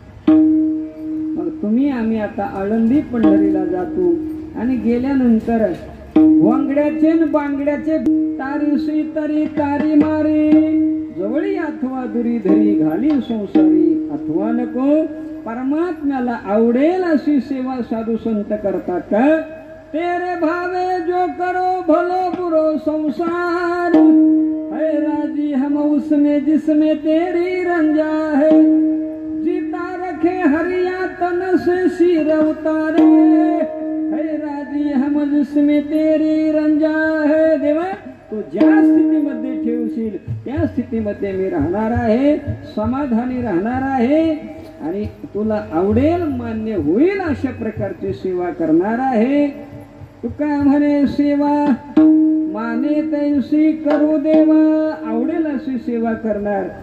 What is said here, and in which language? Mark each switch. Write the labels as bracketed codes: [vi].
[mr] मग तुम्ही आम्ही आता आळंदी पंढरीला जातो आणि गेल्यानंतर वांगड्याचे न बांगड्याचे तारीसी तरी तारी मारी, जवळी अथवा दुरी धरी घाली संसारी, अथवा नको परमात्म्याला आवडेल अशी सेवा साधू संत करतात का? [hi] तेरे भावे जो करो भलो बुरो संसार, है राजी हम उसमें जिसमें तेरी रंजा है, जीता रखे हरिया तन से सिर उतारे, है राजी हम जिसमें तेरी रंजा है. [mr] देवा तू ज्या स्थितीमध्ये ठेवशील त्या स्थितीमध्ये मी राहणार आहे, समाधानी राहणार आहे. आणि तुला आवडेल मान्य होईल अशा प्रकारची सेवा करणार आहे. तुका म्हणे सेवा माने तैसी करू देवा, आवडेल अशी सेवा करणार.